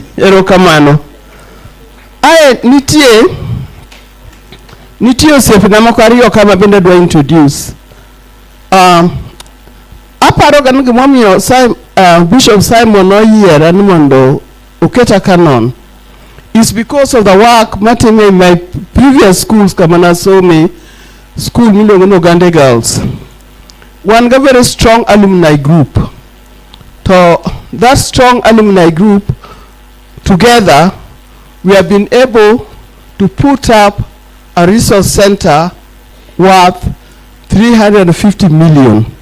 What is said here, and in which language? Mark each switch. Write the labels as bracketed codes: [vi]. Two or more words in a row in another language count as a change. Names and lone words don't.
[luo] Erokamano. Nitie osiepna moko ariyo kama bende dwa introduce. Aparo gan gimomiyo Bishop Simon oyiera ni mondo oketa canon [en] is because of the work [luo] matime [en] in my previous schools [luo] kama nasome school miluongo ni Ogande Girls. [en] One got very strong alumni group. So that strong alumni group together we have been able to put up a resource center worth 350 million.